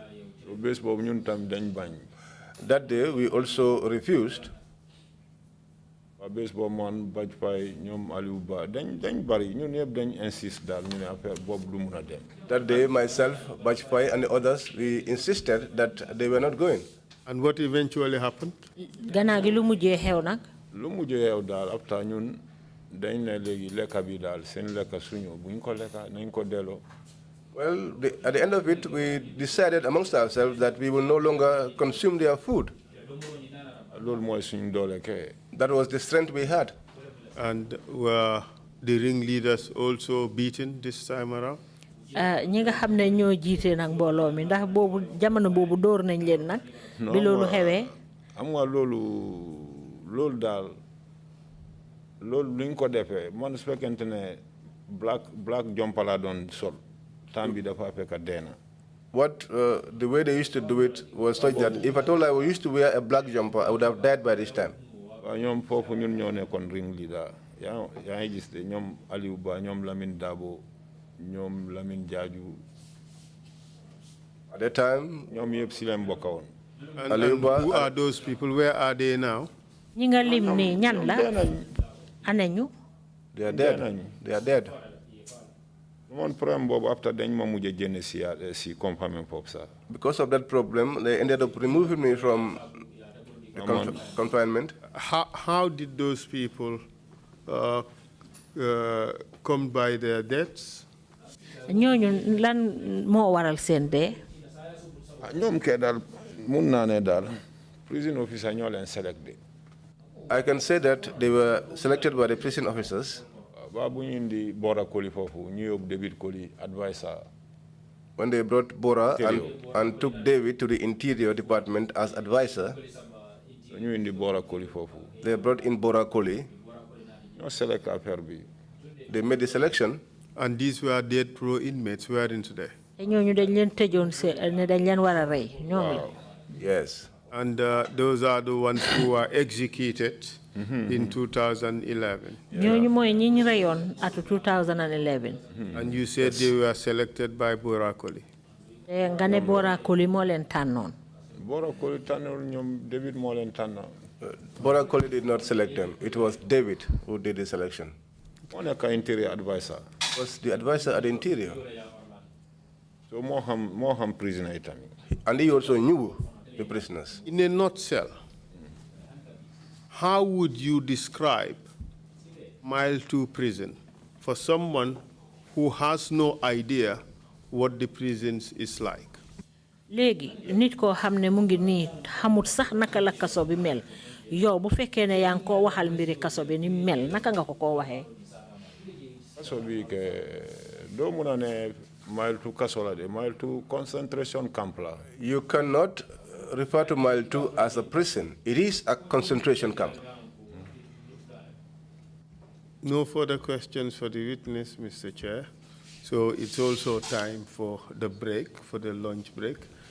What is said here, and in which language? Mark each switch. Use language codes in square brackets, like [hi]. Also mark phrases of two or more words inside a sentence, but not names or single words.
[wo] Bés boobu ñun tam dañ bañ. [en] That day, we also refused. [wo] Ba bés boobu man Baj Pay ñoom Aliou Ba dañ bari ñun yëpp dañ insist daal ñu ne affaire boobu du mun a dem. [en] That day, myself, Bajpai, and the others, we insisted that they were not going. And what eventually happened? [wo] Gannaaw gi lu mujjee xew nag. Lu mujjee xew daal after ñun dañ ne léegi lekka bi daal seen lekka suñu buñ ko lekka nañ ko delloo. [en] Well, at the end of it, we decided amongst ourselves that we will no longer consume their food. [wo] Loolu mooy suñu doole kay. [en] That was the strength we had. And were the ringleaders also beaten this time around? [wo] ñi nga xam ne ñoo jiite nag mbooloo mi ndax boobu jamono boobu dóor nañ leen nag. bi loolu xewee. am nga loolu daal loolu luñ ko defee man su fekkente ne [en] black jumper [wo] laa doon sol temps bi dafa fekk deena. [en] What the way they used to do it was such that if at all I used to wear a black jumper, I would have died by this time. [wo] waaw ñoom foofu ñun ñoo nekkoon [en] ring leader [wo] yaa ngi gis de ñoom Aliou Ba ñoom Lamine Dabo ñoom Lamine Jaaju. [en] At that time, [wo] ñoom yëpp si leen bokka woon. [en] And who are those people? Where are they now? [wo] ñi nga lim nii ñan la. anañu. [en] They are dead. They are dead. One problem [wo] boobu after dañ ma mujj génne si confinement foofu sax. [en] Because of that problem, they ended up removing me from the confinement. How did those people come by their deaths? [wo] ñooñu lan moo waral seen dee. ñoom kay daal mun naa ne daal [en] prison officer [wo] ñoo leen selecté. [en] I can say that they were selected by the prison officers. [wo] ba bu ñu indi Bora Koli foofu ñu yóbbu David Koli advisor. [en] When they brought Bora and took David to the Interior Department as advisor, [wo] ñu indi Bora Koli foofu. [en] they brought in Bora Koli. [wo] ñoo select affaire bi. [en] They made the selection. And these were death row inmates, weren't they? [wo] te ñooñu dañ leen tëjoon ne dañ leen war a rey ñoom la. [en] Yes. And those are the ones who were executed in 2011. [wo] ñooñu mooy ñi ñu reyoon atu 2011. [en] And you said they were selected by Bora Koli. [wo] te nga ne Bora Koli moo leen tànnoon. Bora Koli tànnul ñoom David moo leen tànn. [en] Bora Koli did not select them. It was David who did the selection. [wo] moo nekk [en] interior advisor. Was the advisor at the Interior. [wo] so moo xam prisoner yi tamit. [en] And he also knew the prisoners. In a nutshell, how would you describe Mile 2 prison for someone who has no idea what the prisons is like? [wo] léegi nit koo xam ne mu ngi nii xamut sax naka la kaso bi mel yow bu fekkee ne yaa ngi koo waxal mbiri kaso bi ni mel naka nga ko koo waxee. kaso bi ke doo mun a ne mile two kaso la de mile two [en] concentration camp [wo] la. [en] You cannot refer to mile 2 as a prison. It is a concentration camp. No further questions for the witness, Mr. Chair. So it's also time for the break, for the lunch break.